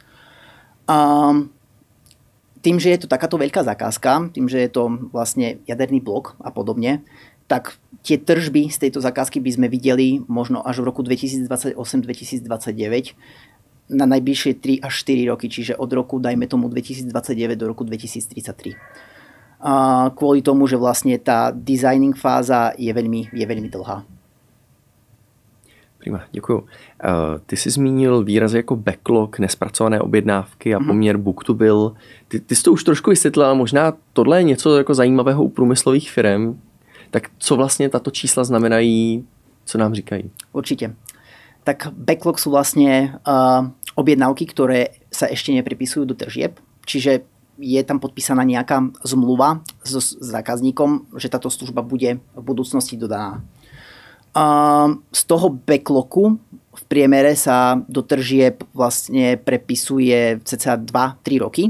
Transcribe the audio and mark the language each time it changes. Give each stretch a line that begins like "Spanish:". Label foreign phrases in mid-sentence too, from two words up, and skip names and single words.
Slovak: Tým, že je to takáto veľká zakázka, tým, že je to vlastne jaderný blok a podobne, tak tie tržby z tejto zakázky by sme videli možno až v roku 2028-2029 na najbližšie 3 až 4 roky, čiže od roku, dajme tomu 2029 do roku 2033. Kvôli tomu, že vlastne tá designing fáza je veľmi dlhá.
Czech: Prima, děkuju. Ty jsi zmínil výrazy jako backlog, nespracované objednávky a poměr
English: book to bill.
Czech: Ty jsi to už trošku vysvětlil, ale možná tohle je něco jako zajímavého u průmyslových firm. Tak co vlastně tato čísla znamenají, co nám říkají?
Slovak: Určite. Tak backlog sú vlastne objednávky, ktoré sa ešte nepripisujú do tržieb. Čiže je tam podpísaná nejaká zmluva s zákazníkom, že táto služba bude v budúcnosti dodaná. Z toho backlogu v priemere sa do tržieb vlastne prepisuje cca 2-3 roky.